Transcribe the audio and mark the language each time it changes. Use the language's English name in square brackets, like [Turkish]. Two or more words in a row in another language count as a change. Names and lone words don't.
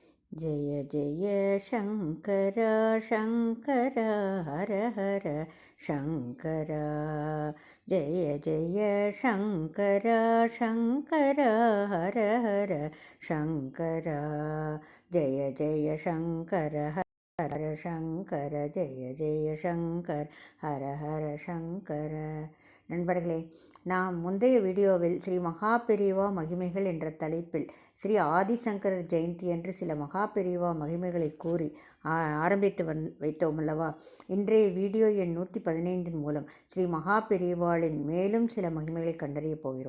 [Sanskrit] जय जय शङ्कर शङ्कर हर हर शङ्कर जय जय शङ्कर शङ्कर हर हर शङ्कर जय जय शङ्कर हर शङ्कर जय जय शङ्कर हर हर शङ्कर [Tamil] நண்பர்களே, நாம் முந்தைய வீடியோவில் ஸ்ரீ மகாபெரிவா மகிமைகள் என்ற தலைப்பில் ஸ்ரீ ஆதிசங்கரர் ஜெயந்தி என்று சில மகாபெரிவா மகிமைகளை கூறி ஆரம்பித்து வைத்தோம் அல்லவா. இன்றைய வீடியோ எண் 115 மூலம் ஸ்ரீ மகாபெரிவாளின் மேலும் சில மகிமைகளை கண்டறியப் போகிறோம்.